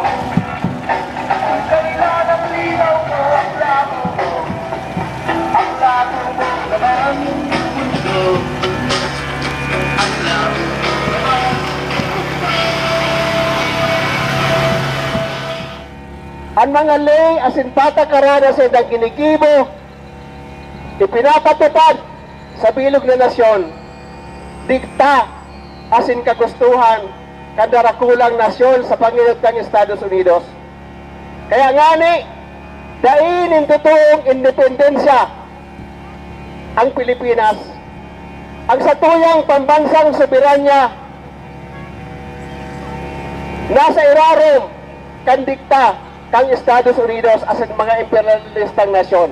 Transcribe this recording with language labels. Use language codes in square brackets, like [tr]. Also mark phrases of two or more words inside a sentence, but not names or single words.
[tl] Ang kailan ang linaw ko, ang labo mo, ang labo mo naman mundo. Ang labo mo naman [bik] ang mga lay asin patakaran sa idang ginigibo, ipinapatupad sa bilog na nasyon, dikta asin kagustuhan kadarakulang nasyon sa panginot ng Estados Unidos. Kaya nga ni, dainin totoong independensya ang Pilipinas, ang satuyang pambansang soberanya nasa irarom kan dikta kang Estados Unidos as mga imperialistang nasyon.